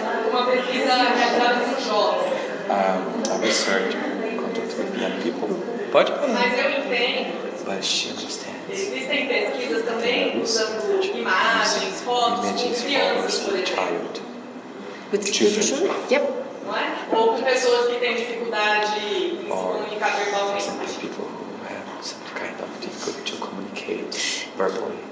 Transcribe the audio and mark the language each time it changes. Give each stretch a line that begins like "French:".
Portuguese: Uma pesquisa realizada com jovens.
English: A research conducted with young people.
Portuguese: Pode? Mas eu entendo.
English: But she understands.
Portuguese: Existem pesquisas também usando imagens, fotos com crianças, por exemplo.
English: with children. Yep.
Portuguese: Não é? Ou com pessoas que têm dificuldade em se comunicar verbalmente.
English: People who have some kind of difficulty to communicate verbally.